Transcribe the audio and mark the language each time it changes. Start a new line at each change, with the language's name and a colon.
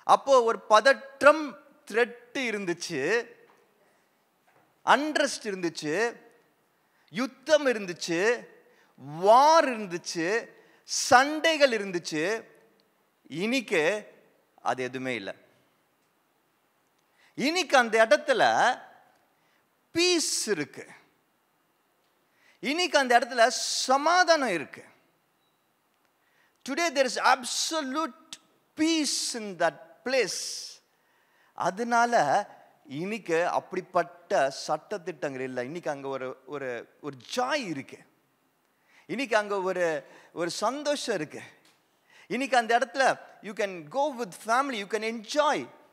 Tamil: அப்போ ஒரு பதற்றம், த்ரெட் இருந்துச்சு, அண்ட்ரஸ்ட் இருந்துச்சு, யுத்தம் இருந்துச்சு, வார் இருந்துச்சு, சண்டைகள் இருந்துச்சு. இன்னைக்கு அது எதுவுமே இல்லை. இன்னைக்கு அந்த இடத்துல பீஸ் இருக்கு. இன்னைக்கு அந்த இடத்துல சமாதானம் இருக்கு.
English: Today there is absolute peace in that place.
Tamil: அதனால இன்னைக்கு அப்படிப்பட்ட சட்டத்திட்டங்கள் இல்லை. இன்னைக்கு அங்கே ஒரு ஜாய் இருக்கு. இன்னைக்கு அங்கே ஒரு சந்தோஷம் இருக்கு. இன்னைக்கு அந்த இடத்துல
English: You can go with family, you can enjoy.